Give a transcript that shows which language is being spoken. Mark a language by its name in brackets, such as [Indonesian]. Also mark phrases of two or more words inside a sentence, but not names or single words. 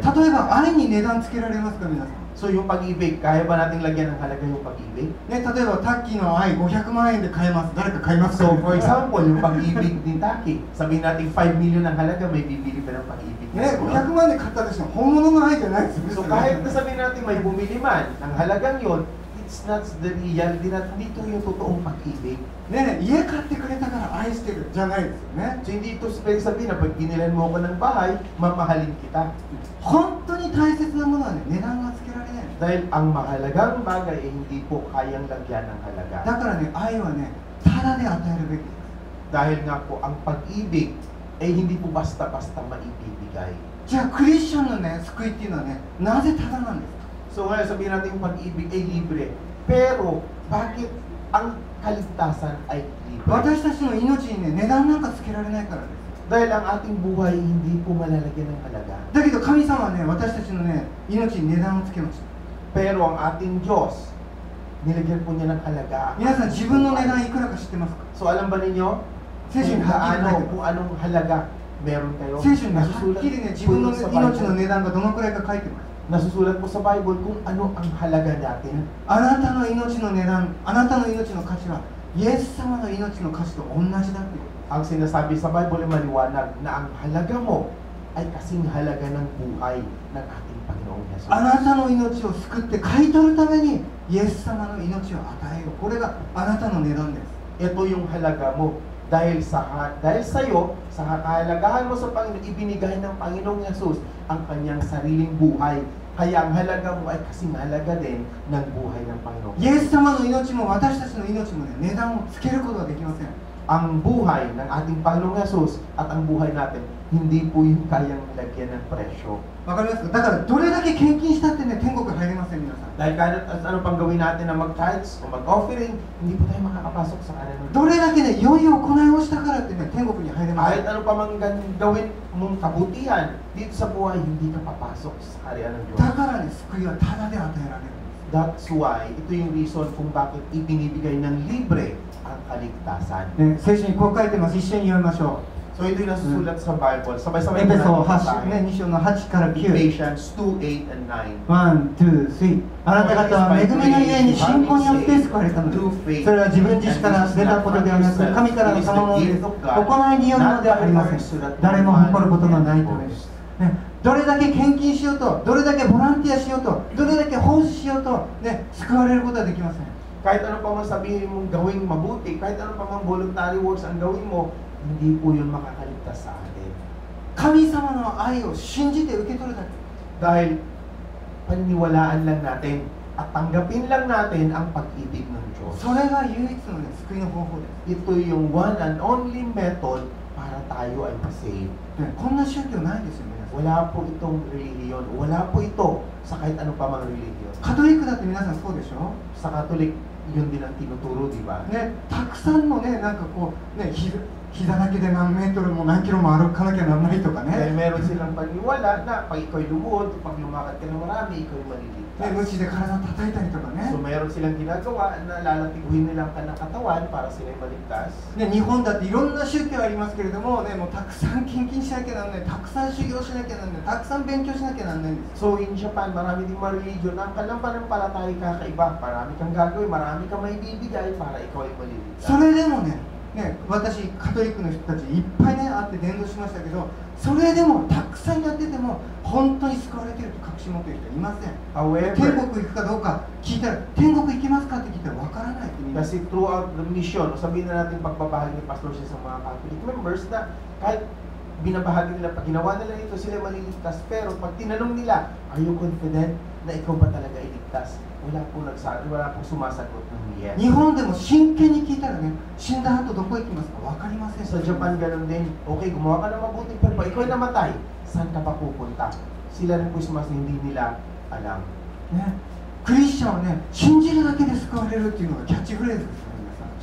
[Japanese] 例えば愛に値段つけられますか皆さん [Filipino] So yung pag-ibig, kaya ba nating lagyan ng halaga yung pag-ibig? [Japanese] ね、例えばタッキーの愛500万円で買えます誰か買いますか [English] So for example, [Filipino] yung pag-ibig ni Taki, sabihin natin 5 million ang halaga, may bibili pa ng pag-ibig. [Japanese] ね、500万で買ったとしても本物の愛じゃないですよ [Filipino] So kahit na sabihin natin may bumili man, ang halagang yon, [English] it's not the reality [Filipino] na dito yung totoong pag-ibig. [Japanese] ね、家買ってくれたから愛してるじゃないですよね [Filipino] So hindi ito sabihin na pag binilan mo ako ng bahay, mamahalin kita. [Japanese] 本当に大切なものはね値段がつけられない [Filipino] Dahil ang mahalagang bagay ay hindi po kayang lagyan ng halaga. [Japanese] だからね愛はねただで与えるべきです [Filipino] Dahil nga po ang pag-ibig ay hindi po basta-basta maibibigay. [Japanese] じゃあクリスチャンのね救いっていうのはねなぜただなんですか [Filipino] So ngayon sabihin natin yung pag-ibig ay libre. Pero bakit ang kaligtasan ay libre? [Japanese] 私たちの命にね値段なんかつけられないからです [Filipino] Dahil ang ating buhay hindi po malalagyan ng halaga. [Japanese] だけど神様はね私たちのね命に値段をつけました [Filipino] Pero ang ating Diyos, nilagyan po niya ng halaga. ang [Japanese] 皆さん [Filipino] ating [Japanese] 自分の値 [Filipino] buhay. [Japanese] 段いくらか知ってますか [Filipino] So alam ba ninyo? [Japanese] 聖書にはっきり書いてます [Filipino] kung anong halaga meron kayo. [Japanese] 聖書にねはっ [Filipino] Nasusulat [Japanese] きりね自 [Filipino] po [Japanese] 分の [Filipino] yun sa [Japanese] 命の [Filipino] Bible. [Japanese] 値段がどのくらいか書いてます [Filipino] Nasusulat po sa Bible kung ano ang halaga natin. [Japanese] あなたの命の値段あなたの命の価値はイエス様の命の価値と同じだっていう [Filipino] Ang sinasabi sa Bible ay maliwanag na ang halaga mo ay kasing halaga ng buhay ng ating Panginoong Jesus. [Japanese] あなたの命を救って買い取るためにイエス様の命を与えようこれがあなたの値段です [Filipino] Ito yung halaga mo dahil sa iyo, sa kahalagahan mo sa Panginoon, ibinigay ng Panginoong Jesus ang kanyang sariling buhay. Kaya ang halaga mo ay kasing halaga din ng buhay ng Panginoong [Japanese] イエス様の命も私たちの命もね値段をつけることはできません [Filipino] Ang buhay ng ating Panginoong Jesus at ang buhay natin, hindi po yung kayang lagyan ng presyo. [Japanese] わかりますかだからどれだけ献金したってね天国入れません皆さん [Filipino] Dahil kahit ano pang gawin natin na mag-tithes o mag-offering, hindi po tayo makakapasok sa kanan ng [Japanese] どれだけね良い行いをしたからってね天国に入れません [Filipino] Kahit ano pa mang gawin mong kabutihan, dito sa buhay, hindi ka papasok sa kaharian ng Diyos. [Japanese] だからね救いはただで与えられるんです [English] That's why, [Filipino] ito yung reason kung bakit ibinibigay ng libre ang kaligtasan. [Japanese] ね、聖書にこう書いてます一緒に読みましょ [Filipino] So ito yung nasusulat sa Bible. [Japanese] う [Filipino] Sabay-sabay [Japanese] エペソ [Filipino] natin [Japanese] 8、ね、 [Filipino] basahin. [Japanese] 2章の8から9 [English] Ephesians 2, 8, and 9. One, two, three [Japanese] あなた方は恵みのゆえに信仰によって救われたのですそれは自分自身から出たことではなく神からの賜物です行いによるのではありません誰も誇ることのないためです、ね、どれだけ献金しようとどれだけボランティアしようとどれだけ奉仕しようと、ね、救われることはできません [Filipino] Kahit ano pa man sabihin mong gawing mabuti, kahit ano pa mang [English] voluntary works [Filipino] ang gawin mo, hindi po yun makakaligtas sa atin. [Japanese] 神様の愛を信じて受け取るだけ [Filipino] Dahil paniniwalaan lang natin at tanggapin lang natin ang pag-ibig ng Diyos. [Japanese] それが唯一の、ね、救いの方法です [Filipino] Ito yung [English] one and only method [Filipino] para tayo ay masave. [Japanese] ね、こんな宗教ないですよね [Filipino] Wala po itong relihiyon. Wala po ito sa kahit ano pa mang relihiyon. [Japanese] カトリックだって皆さんそうでしょ [Filipino] Sa Katolik, yun din ang tinuturo, di ba? [Japanese] ね、たくさんのね、なんかこう、ね、膝だけで何メートルも何キロも歩かなきゃならないとか [Filipino] Dahil [Japanese] ね、 [Filipino] meron silang paniwala na pag ikaw'y lumuhod, pag lumakad ka ng marami, ikaw'y maliligtas. [Japanese] ね、無知で体叩いたりとか [Filipino] So [Japanese] ね、 [Filipino] meron silang ginagawa na lalatiguhin nila ang kanang katawan para sila'y maligtas. [Japanese] ね、日本だっていろんな宗教ありますけれども、ね、もうたくさん献金しなきゃならない、たくさん修行しなきゃならない、たくさん勉強しなきゃならないんです。 [English] So in Japan, [Filipino] marami ding mga religion na ang kalampalatay kakaiba. Marami kang gagawin, marami kang may bibigay para ikaw ay maliligtas. [Japanese] それでもね、ね、私カトリックの人たちいっぱいね会って伝道しましたけど、それでもたくさんやってても本当に救われてると確信持ってる人はいません。 [English] However, [Japanese] 天国行くかどうか聞いたら天国行きますかって聞いたらわからないってみんな。 [English] kasi throughout the mission, [Filipino] o sabihin na natin pagbabahagi ni Pastor siya sa mga [English] Catholic members [Filipino] na kahit binabahagi nila, pag ginawa nila ito, sila maliligtas. Pero pag tinanong nila, [English] are you confident [Filipino] na ikaw ba talaga iligtas? Wala po sumasagot ng yes. [Japanese] 日本でも真剣に聞いたらね、死んだ後どこ行きますかわかりません。 [Filipino] Sa Japan, ganun din. Okay, gumawa ka ng mabuting pero pag ikaw ay namatay, saan ka pa pupunta? Sila rin po sumas hindi nila alam. [Japanese] ね、クリスチャンはね、信じるだけで救われるっていうのがキャッチフレーズですよ皆さん。